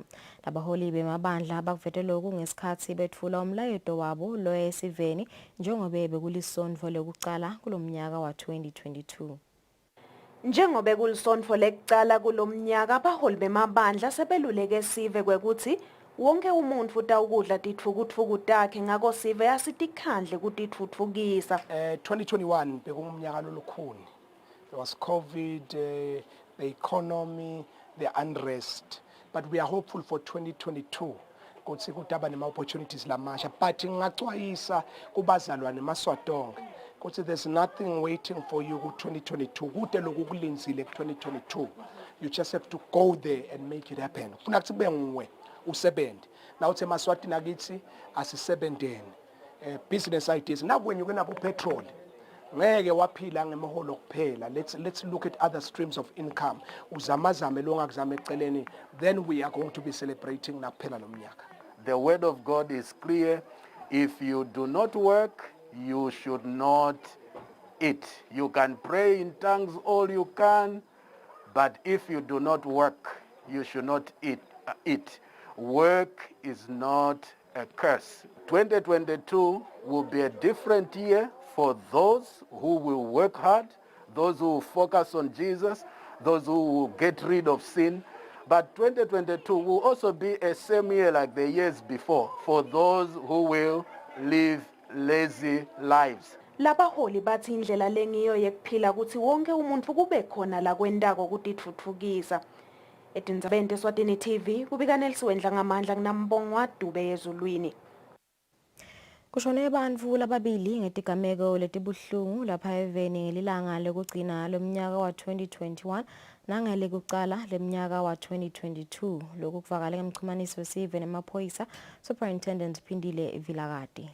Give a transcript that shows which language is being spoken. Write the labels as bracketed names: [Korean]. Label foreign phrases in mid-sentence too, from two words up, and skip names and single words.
[Swati] Labaholi bemabandla bakuvete lokhu ngesikhathi bethula umlayeto wabo lo esiveni njengoba bekulisondvo lokucala kulomnyaka wa 2022. Njengoba kulisonto lekucala kulomnyaka abaholi bemabandla sebeluleke sive kwekuthi wonke umuntu utawukudla titfukutfuku takhe ngako sive yasitikhandle kutitfutfukisa. 2021 bekungumnyaka lolukhuni. [English] There was COVID, the economy, the unrest. But we are hopeful for 2022. [Swati] Kutsi kutaba nema opportunities lamasha. But ngacwayisa kubazalwane maswadonke. [English] Kutsi there's nothing waiting for you ku 2022. [Swati] Kute loku kulinzile ku 2022. [English] You just have to go there and make it happen. [Swati] Funa kuthi kube nguwe usebenze. Now uthe maswati nakithi asisebenzeni. [English] Business ideas. Now when you gonna have petrol, [Swati] ngeke waphila ngemiholo kuphela. [English] Let's look at other streams of income. [Swati] Uzamazame longa kuzame eceleni. [English] Then we are going to be celebrating [Swati] nakuphela nomnyaka. [English] The word of God is clear. If you do not work, you should not eat. You can pray in tongues all you can, but if you do not work, you should not eat. Work is not a curse. 2022 will be a different year for those who will work hard, those who will focus on Jesus, those who will get rid of sin. But 2022 will also be a same year like the years before for those who will live lazy lives. [Swati] Labaholi bathi indlela lengiyo yekuphila ukuthi wonke umuntu kube khona la kwendako kutitfutfukisa. Etindzabeni Eswatini TV kubika Nelsiwendla ngamandla kunambongwa Dube ezulwini. Kushone bantfu lababili ngetigameko letibuhlungu lapha eveni ngelilanga lokugcina lomnyaka wa 2021 nangale kucala lemnyaka wa 2022 lokhu kuvakala ngemchumaniso wesive nemaphoyisa Superintendent Phindile Vilakati.